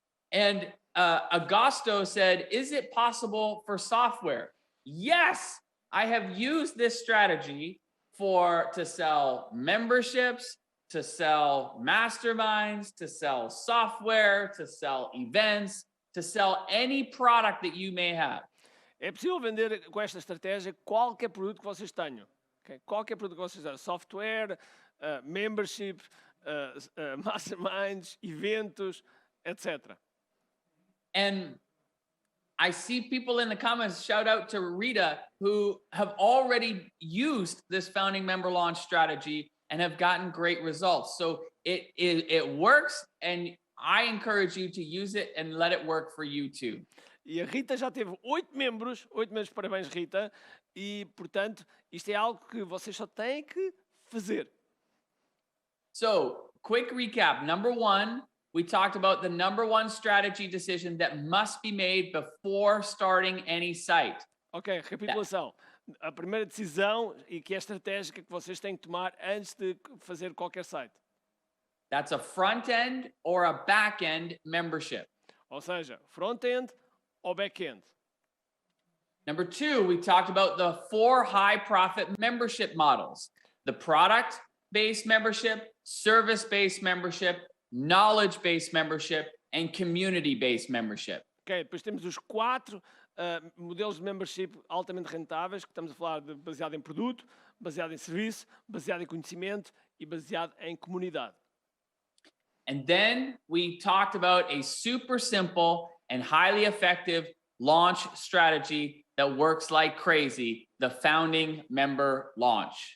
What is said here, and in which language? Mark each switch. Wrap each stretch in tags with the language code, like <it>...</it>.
<en>And Augusto said, is it possible for software? Yes, I have used this strategy to sell memberships, to sell masterminds, to sell software, to sell events, to sell any product that you may have.</en> <pt>É possível vender com esta estratégia qualquer produto que vocês tenham. Okay? Qualquer produto que vocês tenham. Software, membership, masterminds, eventos, etc.</pt> <en>And I see people in the comments, shout out to Rita, who have already used this founding member launch strategy and have gotten great results. So it works, and I encourage you to use it and let it work for you too.</en> <pt>E a Rita já teve 8 membros, parabéns Rita, e portanto isto é algo que vocês só têm que fazer.</pt> <en>So, quick recap. Number 1, we talked about the number 1 strategy decision that must be made before starting any site.</en> <pt>Ok, recapitulação. A primeira decisão e que é estratégica que vocês têm que tomar antes de fazer qualquer site.</pt> <en>That's a front-end or a back-end membership.</en> <pt>Ou seja, front-end ou back-end.</pt> <en>Number 2, we talked about the 4 high-profit membership models. The product-based membership, service-based membership, knowledge-based membership, and community-based membership.</en> <pt>Ok, depois temos os 4 modelos de membership altamente rentáveis, que estamos a falar de baseado em produto, baseado em serviço, baseado em conhecimento e baseado em comunidade.</pt> <en>And then we talked about a super simple and highly effective launch strategy that works like crazy, the founding member launch.</en>